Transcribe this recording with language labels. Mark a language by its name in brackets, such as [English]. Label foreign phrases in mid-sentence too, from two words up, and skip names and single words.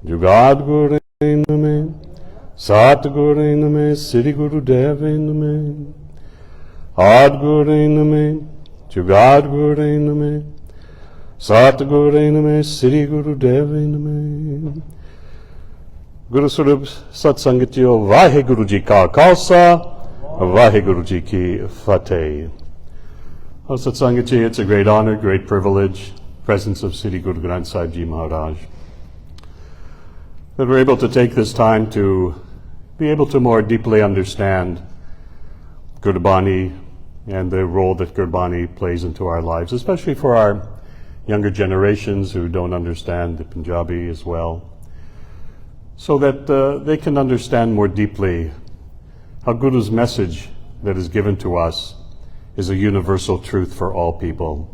[Punjabi] ਜੁਗਾਦਿ ਗੁਰੇ ਨਮਹ, ਸਤਿ ਗੁਰੇ ਨਮਹ, ਸਿਰੀ ਗੁਰੂ ਦੇਵੇ ਨਮਹ, ਆਦਿ ਗੁਰੇ ਨਮਹ, ਜੁਗਾਦਿ ਗੁਰੇ ਨਮਹ, ਸਤਿ ਗੁਰੇ ਨਮਹ, ਸਿਰੀ ਗੁਰੂ ਦੇਵੇ ਨਮਹ. ਗੁਰੂ ਸਰੂਪ ਸਤਿਸੰਗ ਜੀਓ, ਵਾਹਿਗੁਰੂ ਜੀ ਕਾ ਖ਼ਾਲਸਾ, ਵਾਹਿਗੁਰੂ ਜੀ ਕੀ ਫ਼ਤਹਿ. ਓ, ਸਤਿਸੰਗ ਜੀ, [English] it's a great honor, great privilege, presence of Sri Guru Granth Sahib Ji Maharaj, that we're able to take this time to be able to more deeply understand Gurbani and the role that Gurbani plays into our lives, especially for our younger generations who don't understand the Punjabi as well, so that they can understand more deeply how Guru's message that is given to us is a universal truth for all people.